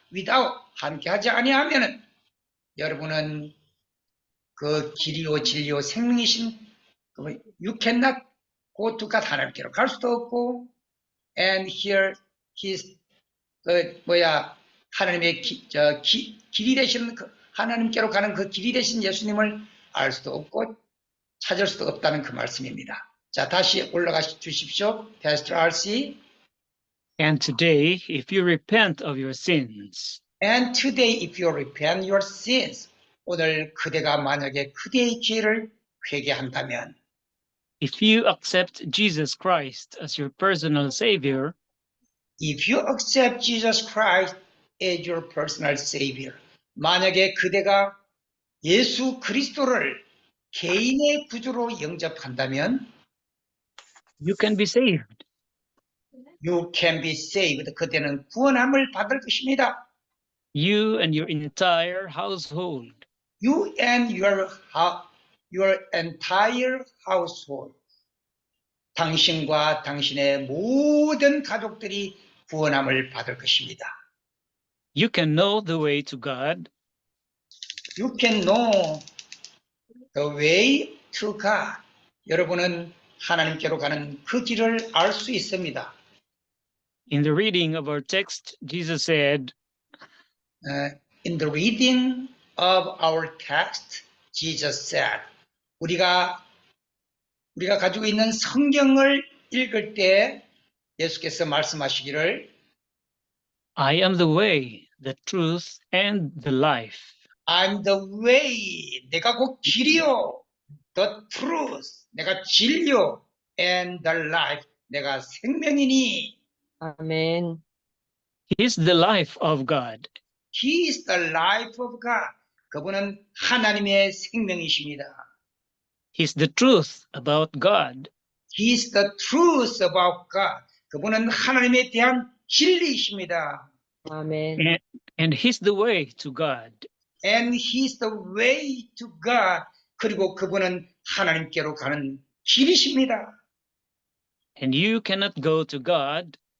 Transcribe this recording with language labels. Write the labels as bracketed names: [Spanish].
[English] without [Korean] 함께 하지 아니하면은 여러분은 그 길이요 진리요 생명이신 [English] you cannot go to God [Korean] 하나님께로 갈 수도 없고 [English] and here his [Korean] 하나님의 길이 되시는 하나님께로 가는 그 길이 되신 예수님을 알 수도 없고 찾을 수도 없다는 그 말씀입니다. 자, 다시 올라가 주십시오. [English] Pastor RC. And today, if you repent of your sins, And today, if you repent your sins, [Korean] 오늘 그대가 만약에 그대의 죄를 회개한다면, [English] if you accept Jesus Christ as your personal Savior, if you accept Jesus Christ as your personal Savior, [Korean] 만약에 그대가 예수 그리스도를 개인의 구주로 영접한다면, [English] you can be saved. you can be saved. [Korean] 그대는 구원함을 받을 것입니다. [English] You and your entire household. You and your entire household. [Korean] 당신과 당신의 모든 가족들이 구원함을 받을 것입니다. [English] You can know the way to God. You can know the way to God. [Korean] 여러분은 하나님께로 가는 그 길을 알 수 있습니다. [English] In the reading of our text, Jesus said, In the reading of our text, Jesus said, [Korean] 우리가 가지고 있는 성경을 읽을 때 예수께서 말씀하시기를 [English] I am the way, the truth, and the life. I'm the way, [Korean] 내가 곧 길이요, [English] the truth, [Korean] 내가 진리요, [English] and the life, [Korean] 내가 생명이니. 아멘. [English] He is the life of God. He is the life of God. [Korean] 그분은 하나님의 생명이십니다. [English] He is the truth about God. He is the truth about God. [Korean] 그분은 하나님에 대한 진리이십니다. 아멘. [English] And He's the way to God. And He is the way to God. [Korean] 그리고 그분은 하나님께로 가는 길이십니다. [English] And you cannot go to God